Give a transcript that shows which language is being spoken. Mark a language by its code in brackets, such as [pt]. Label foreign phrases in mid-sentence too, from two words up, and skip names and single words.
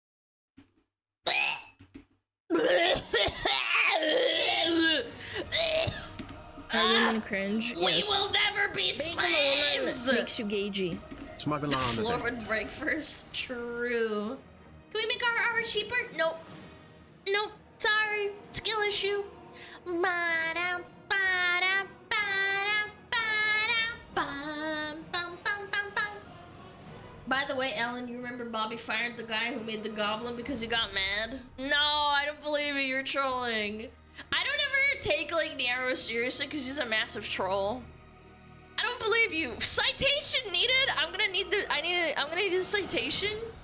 [en] Women cringe. We Yes. will never be slaves! Makes you gagey. SmugAlana. Floor would break first. True. Can we make our hour cheaper? Nope. Nope. Sorry. Skill issue. Ba-dum, ba-dum, ba-dum, ba-dum, bum, bum, bum, bum, bum. By the way, Ellen, you remember Bobby fired the guy who made the goblin because he got mad? No, I don't believe you. You're trolling. I don't ever take like Niaro seriously because he's a massive troll. I don't believe you. Citation needed. I'm gonna need a citation.